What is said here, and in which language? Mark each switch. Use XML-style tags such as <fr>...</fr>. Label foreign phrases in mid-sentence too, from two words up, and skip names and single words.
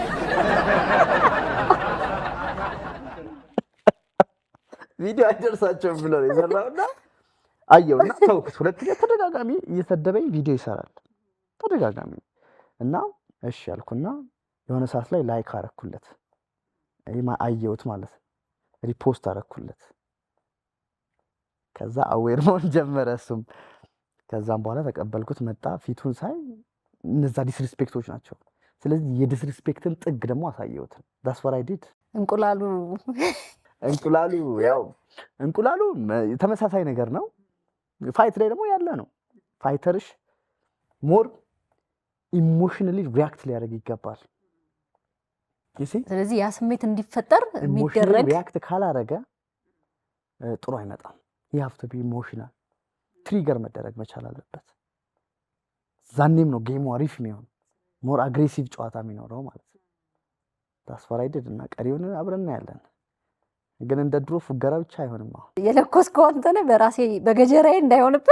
<am>ቪዲዮ አይደርሳቸውም ብሎ ነው የሰራውና አየውና ተውኩት። ሁለተኛ ተደጋጋሚ እየሰደበኝ ቪዲዮ ይሰራል ተደጋጋሚ እና እሺ አልኩና የሆነ ሰዓት ላይ ላይክ አረኩለት። አየሁት ማለት ሪፖስት አረኩለት። ከዛ አዌር መሆን ጀመረ እሱም። ከዛም በኋላ ተቀበልኩት። መጣ ፊቱን ሳይ እነዛ ዲስሪስፔክቶች ናቸው። ስለዚህ የዲስሪስፔክትን ጥግ ደግሞ አሳየሁት።</am> <en>that's what I did።</en> <am>እንቁላሉ ተመሳሳይ ነገር ነው። ፋይት ላይ ደግሞ ያለ ነው። ፋይተርሽ</am> <en>more emotionally react</en> <am>ሊያደርግ ይገባል። ስለዚህ ያ ስሜት እንዲፈጠር የሚደረግ ሪአክት ካላረገ ጥሩ አይመጣም።</am> <en>you have to be emotional</en> <am>ትሪገር መደረግ መቻል አለበት። ዛኔም ነው ጌሙ አሪፍ የሚሆን</am> <en>more aggressive</en> <am>ጨዋታ የሚኖረው ማለት ነው። ታስፈራይደድ እና ቀሪውን አብረን እናያለን። ግን እንደ ድሮ ፉገራ ብቻ አይሆንም። አሁን የለኮስከው አንተ ነህ በራሴ በገጀራዬ እንዳይሆንብህ</am>